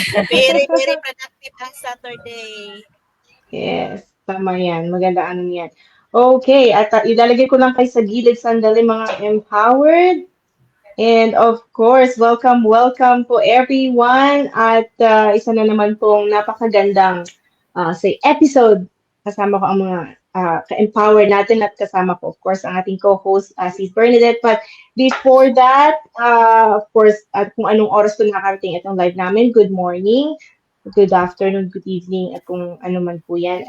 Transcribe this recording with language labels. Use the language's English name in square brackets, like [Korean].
[English] Very, very productive ang Saturday. [Filipino] Yes. Tama yan. Maganda ano yan. Okay. At ilalagay ko lang kayo sa gilid sandali mga empowered. [English] And of course, welcome po everyone. [Filipino] At isa na naman pong napakagandang say episode. Kasama ko ang mga ka-empower natin at kasama ko, [English] of course, [Filipino] ang ating co-host, si Bernadette. [English] But before that, of course, [Filipino] at kung anong oras po nakarating itong live namin, [English] good morning, good afternoon, good evening, [Filipino] at kung ano man po yan.